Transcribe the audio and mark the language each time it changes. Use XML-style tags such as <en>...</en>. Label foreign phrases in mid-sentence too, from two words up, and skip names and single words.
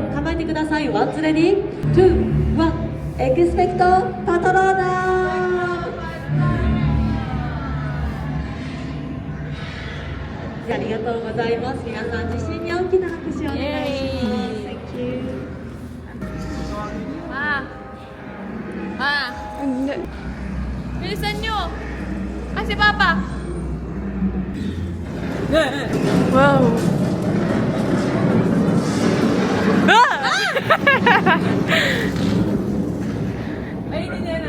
<ja>構えてください。ワンツレディー、ツー、ワン、エクスペクトパトローナー。ありがとうございます。皆さん自身に大きな拍手をお願いします。</ja> <en>Thank you.</en> <tl>Hindi. Bilisan nyo! Kasi Papa! Wow! Ay, hindi na.</tl>